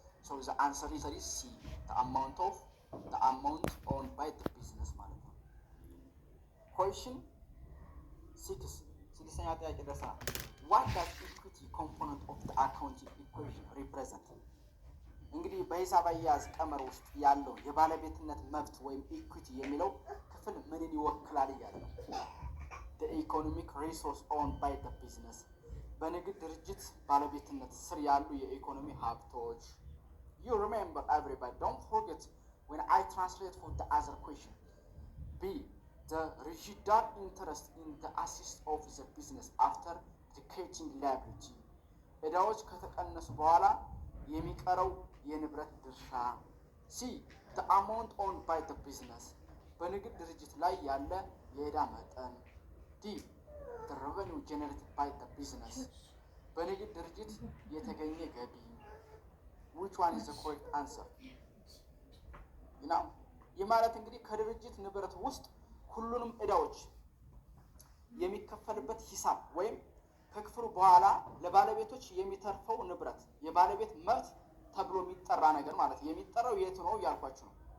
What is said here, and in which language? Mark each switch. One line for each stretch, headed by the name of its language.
English: So the answer is C, the amount owned by the business
Amharic: ማለት ነው።
English: question 6
Amharic: ስድስተኛ ጥያቄ ደርሰናል።
English: what does equity component of the accounting equation represent?
Amharic: እንግዲህ በሂሳብ አያያዝ ቀመር ውስጥ ያለው የባለቤትነት መብት ወይም ኢኩዊቲ የሚለው ክፍል ምንን ይወክላል እያለ ነው።
English: the economic resource owned by the business
Amharic: በንግድ ድርጅት ባለቤትነት ስር ያሉ የኢኮኖሚ ሀብቶች።
English: you remember everybody, don't forget when I translate for the other question. B the residual interest in the assets of the business after dedicating liability
Amharic: እዳዎች ከተቀነሱ በኋላ የሚቀረው የንብረት ድርሻ።
English: C the amount owned by the business
Amharic: በንግድ ድርጅት ላይ ያለ የዕዳ መጠን።
English: D the revenue generated by the business
Amharic: በንግድ ድርጅት የተገኘ ገቢ።
English: which one is the correct answer?
Amharic: ይህ ማለት እንግዲህ ከድርጅት ንብረት ውስጥ ሁሉንም እዳዎች የሚከፈልበት ሂሳብ ወይም ከክፍሉ በኋላ ለባለቤቶች የሚተርፈው ንብረት የባለቤት መብት ተብሎ የሚጠራ ነገር ማለት የሚጠራው የቱ ነው እያልኳችሁ ነው።